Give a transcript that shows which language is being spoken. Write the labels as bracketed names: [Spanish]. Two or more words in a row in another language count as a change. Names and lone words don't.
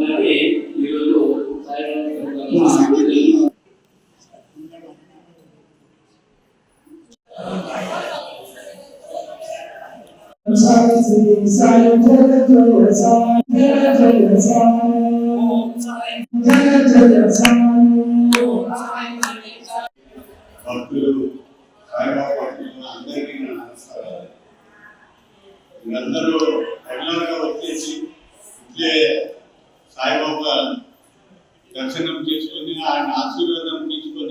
[Hindi] साई श्री साई जय जय साई जय जय साई, ओम साई जय जय साई, ओम साई [Telugu] భక్తులు సాయిబాబా భక్తులు అందరికీ నమస్కారాలు. మీరందరూ రెగ్యులర్గా వచ్చేసి ఇట్లే సాయిబాబా దర్శనం చేసుకొని ఆయన ఆశీర్వాదం తీసుకొని